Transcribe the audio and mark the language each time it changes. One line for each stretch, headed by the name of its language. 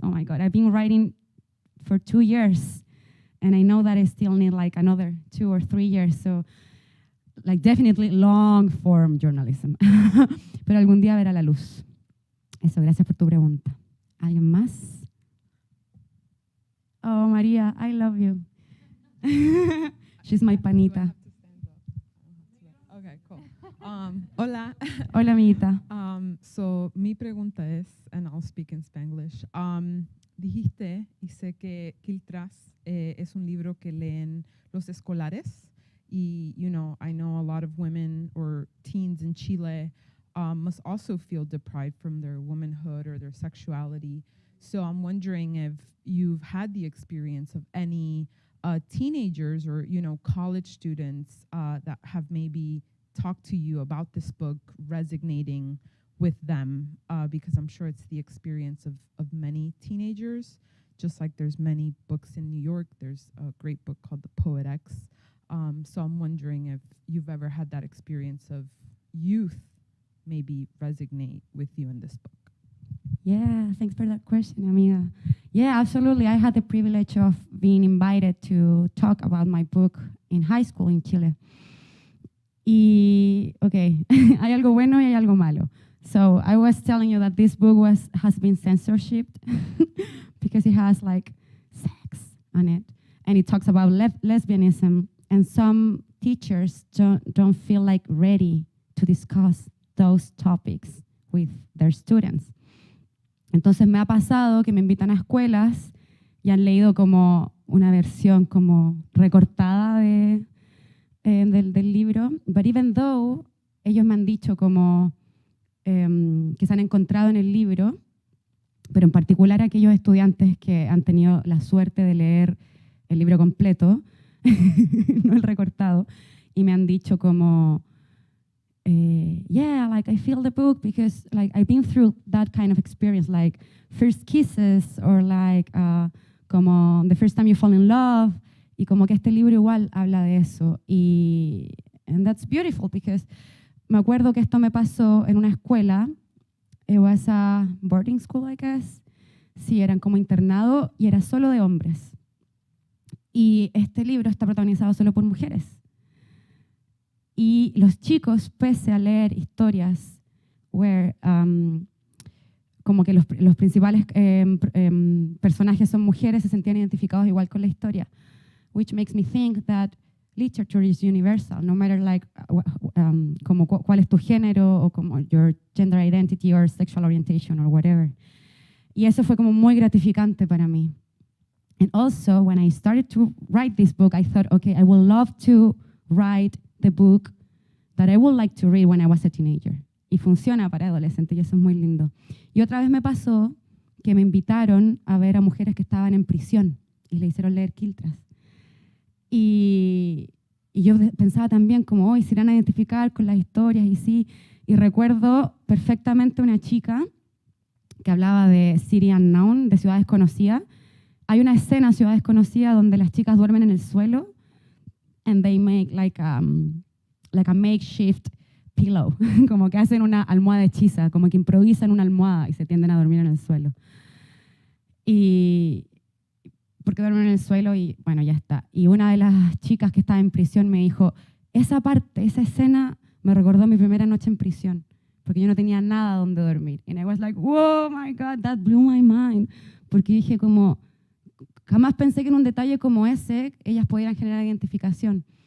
English: Oh my God, I've been writing for 2 years, and I know that I still need like another 2 or 3 years, so like definitely long form journalism.
Spanish: Pero algún día verá la luz. Eso, gracias por tu pregunta. ¿Alguien más?
English: Oh, María, I love you. She's my panita. Okay, cool. Hola.
Spanish: Hola, amiguita.
English: So,
Spanish: mi pregunta es,
English: and I'll speak in Spanglish.
Spanish: Dijiste, y sé que Quiltras es un libro que leen los escolares.
English: Y, you know, I know a lot of women or teens in Chile must also feel deprived from their womanhood or their sexuality. So I'm wondering if you've had the experience of any teenagers or, you know, college students that have maybe talked to you about this book resonating with them, because I'm sure it's the experience of many teenagers. Just like there's many books in New York, there's a great book called The Poet X. So I'm wondering if you've ever had that experience of youth maybe resonate with you in this book. Yeah, thanks for that question, amiga. Yeah, absolutely. I had the privilege of being invited to talk about my book in high school in Chile.
Spanish: Y, okay, hay algo bueno y hay algo malo.
English: So I was telling you that this book has been censored because it has like sex on it, and it talks about lesbianism, and some teachers don't feel like ready to discuss those topics with their students.
Spanish: Entonces me ha pasado que me invitan a escuelas y han leído como una versión como recortada del libro,
English: but even though
Spanish: ellos me han dicho como que se han encontrado en el libro, pero en particular aquellos estudiantes que han tenido la suerte de leer el libro completo, no el recortado, y me han dicho como,
English: yeah, like I feel the book because like I've been through that kind of experience, like first kisses or like como the first time you fall in love,
Spanish: y como que este libro igual habla de eso,
English: and that's beautiful because
Spanish: me acuerdo que esto me pasó en una escuela.
English: It was a boarding school, I guess.
Spanish: Sí, eran como internado y era solo de hombres. Y este libro está protagonizado solo por mujeres. Y los chicos, pese a leer historias where como que los principales personajes son mujeres, se sentían identificados igual con la historia,
English: which makes me think that literature is universal, no matter like
Spanish: como cuál es tu género o como
English: your gender identity or sexual orientation or whatever.
Spanish: Y eso fue como muy gratificante para mí.
English: And also, when I started to write this book, I thought, okay, I would love to write the book that I would like to read when I was a teenager.
Spanish: Y funciona para adolescentes, y eso es muy lindo. Y otra vez me pasó que me invitaron a ver a mujeres que estaban en prisión y le hicieron leer Quiltras. Y yo pensaba también como, hoy se irán a identificar con las historias, y sí. Y recuerdo perfectamente una chica que hablaba de City Unknown, de Ciudad Desconocida. Hay una escena, Ciudad Desconocida, donde las chicas duermen en el suelo
English: and they make like a makeshift pillow,
Spanish: como que hacen una almohada hechiza, como que improvisan una almohada y se tienden a dormir en el suelo. porque duermen en el suelo y bueno, ya está. Y una de las chicas que estaba en prisión me dijo, esa parte, esa escena me recordó mi primera noche en prisión, porque yo no tenía nada donde dormir.
English: And I was like, whoa, my God, that blew my mind.
Spanish: Porque dije como, jamás pensé que en un detalle como ese ellas pudieran generar identificación.